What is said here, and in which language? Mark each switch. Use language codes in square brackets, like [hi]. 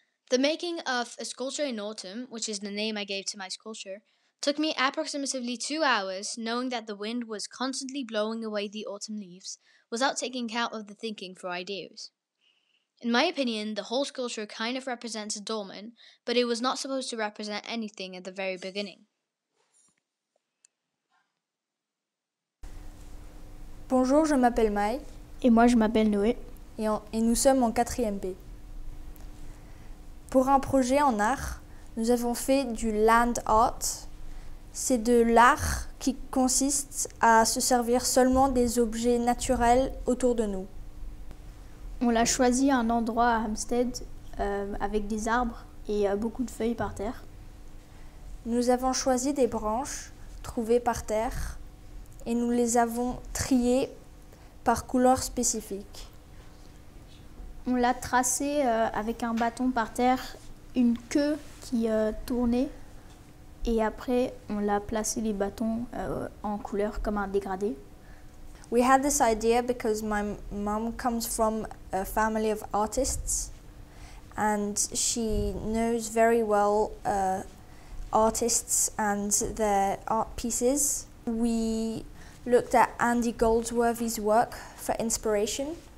[en] The making of a sculpture in autumn, which is the name I gave to my sculpture, took me approximately 2 hours, knowing that the wind was constantly blowing away the autumn leaves, without taking account of the thinking for ideas. In my opinion, the whole sculpture kind of represents a dolmen, but it was not supposed to represent anything at the very beginning. [fr] Bonjour, je m'appelle Maï. Et moi, je m'appelle Noé. Et nous sommes en 4e B. Pour un projet en art, nous avons fait du land art. C'est de l'art qui consiste à se servir seulement des objets naturels autour de nous. On a choisi un endroit à Hampstead avec des arbres et beaucoup de feuilles par terre. Nous avons choisi des branches trouvées par terre et nous les avons triées par couleur spécifique. On l'a tracé avec un bâton par terre, une queue qui tournait et après on l'a placé les bâtons en couleur comme un dégradé. [en] We had this idea because my mom comes from a family of artists and she knows very well artists and their art pieces. We looked at Andy Goldsworthy's work for inspiration.